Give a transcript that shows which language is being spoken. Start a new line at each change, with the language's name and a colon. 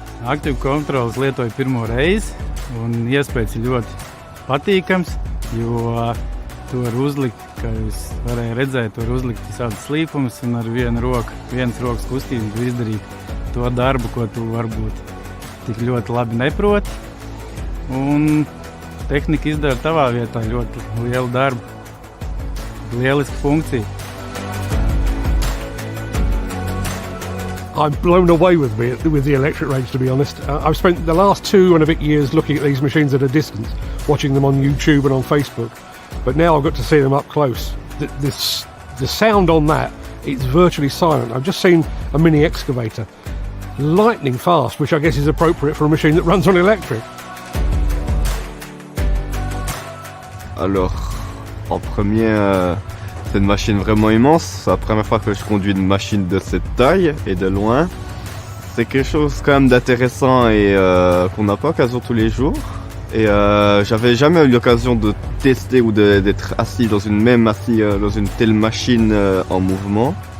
Latvian: Aktīvu kontrolas lietoju pirmo reizi un iespējas ir ļoti patīkams, jo to var uzlikt, kā jūs varēja redzēt, to var uzlikt visādas slīpumus un ar vienas rokas kustību izdarīt to darbu, ko tu varbūt tik ļoti labi neproti, un tehnika izdara tavā vietā ļoti lielu darbu, lieliska funkcija.
English: I'm blown away with the electric range, to be honest. I've spent the last 2 and a bit years looking at these machines at a distance, watching them on YouTube and on Facebook, but now I've got to see them up close. The sound on that, it's virtually silent. I've just seen a mini excavator. Lightning fast, which I guess is appropriate for a machine that runs on electric.
French: Alors, en premier, c'est une machine vraiment immense. C'est la première fois que je conduis une machine de cette taille et de loin. C'est quelque chose quand même d'intéressant et qu'on n'a pas l'occasion tous les jours. Et j'avais jamais eu l'occasion de tester ou d'être assis dans une telle machine en mouvement.